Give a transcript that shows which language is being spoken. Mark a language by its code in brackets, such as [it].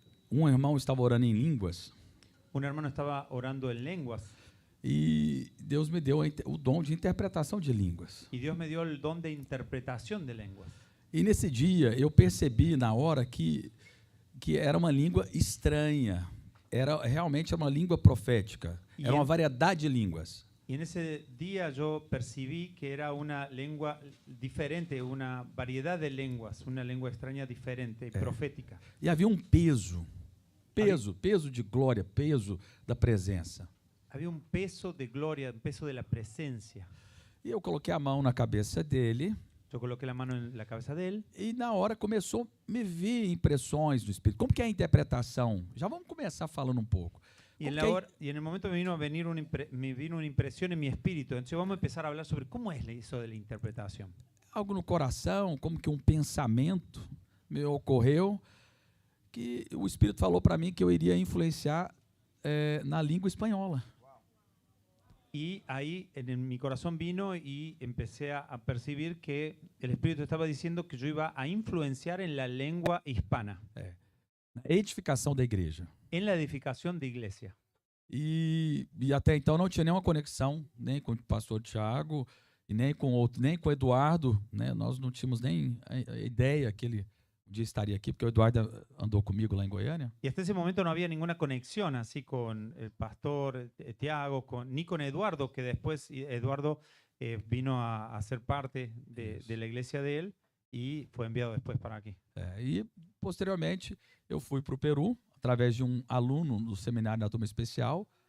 [pt] Um irmão estava orando em línguas [es] Un hermano estaba orando en lenguas [pt] e Deus me deu o dom de interpretação de línguas. [es] y Dios me dio el don de interpretación de lenguas. [pt] E nesse dia eu percebi na hora que era uma língua estranha, realmente uma língua profética, era uma variedade de línguas. [es] Y en ese día yo percibí que era una lengua diferente, una variedad de lenguas, una lengua extraña diferente y profética. [pt] E havia um peso de glória, peso da presença. [es] Había un peso de gloria, un peso de la presencia. [pt] E eu coloquei a mão na cabeça dele [es] Yo coloqué la mano en la cabeza de él [pt] e na hora começou a me vir impressões do Espírito. Como que é a interpretação? Já vamos começar falando um pouco. [es] y en, y en el momento me vino una impresión en mi espíritu. Entonces vamos a empezar a hablar sobre cómo es eso de la interpretación. [pt] Algo no coração, como que um pensamento me ocorreu, que o Espírito falou para mim que eu iria influenciar na língua espanhola. [es] Y ahí en mi corazón vino y empecé a percibir que el Espíritu estaba diciendo que yo iba a influenciar en la lengua hispana, [pt] Na edificação da igreja. [es] en la edificación de iglesia. [pt] E até então não tinha nenhuma conexão, nem com o pastor Tiago, e nem com o Eduardo, né? Nós não tínhamos nem a ideia que ele um dia estaria aqui, porque o Eduardo andou comigo lá em Goiânia. [es] Y hasta ese momento no había ninguna conexión así con el pastor Tiago, ni con Eduardo, que después Eduardo vino a ser parte de la iglesia de él y fue enviado después para aquí. [pt] E posteriormente eu fui para o Peru, através de um aluno do seminário da turma especial.